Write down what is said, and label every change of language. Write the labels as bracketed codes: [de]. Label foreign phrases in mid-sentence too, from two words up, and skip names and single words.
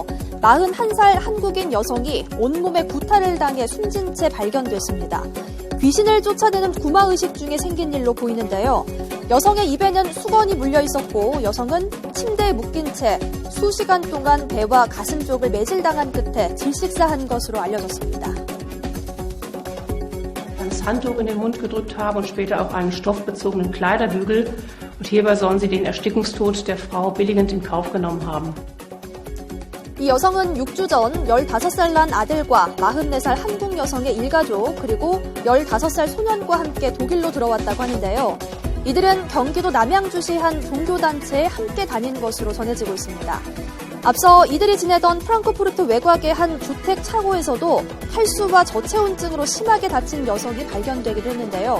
[ko] 41살 한국인 여성이 온몸에 구타를 당해 숨진 채 발견됐습니다. 귀신을 쫓아내는 구마의식 중에 생긴 일로 보이는데요. 여성의 입에는 수건이 물려 있었고 여성은 침대에 묶인 채 수시간 동안 배와 가슴 쪽을 매질당한 끝에 질식사한 것으로 알려졌습니다. [de] Das Handtuch in den Mund gedrückt habe und später auch einen stoffbezogenen Kleiderbügel. Und hierbei sollen sie den Erstickungstod der Frau billigend in Kauf genommen haben. [ko] 이 여성은 6주 전 15살 난 아들과 44살 한국 여성의 일가족 그리고 15살 소년과 함께 독일로 들어왔다고 하는데요. 이들은 경기도 남양주시 한 종교단체에 함께 다닌 것으로 전해지고 있습니다. 앞서 이들이 지내던 프랑크푸르트 외곽의 한 주택 차고에서도 탈수와 저체온증으로 심하게 다친 여성이 발견되기도 했는데요.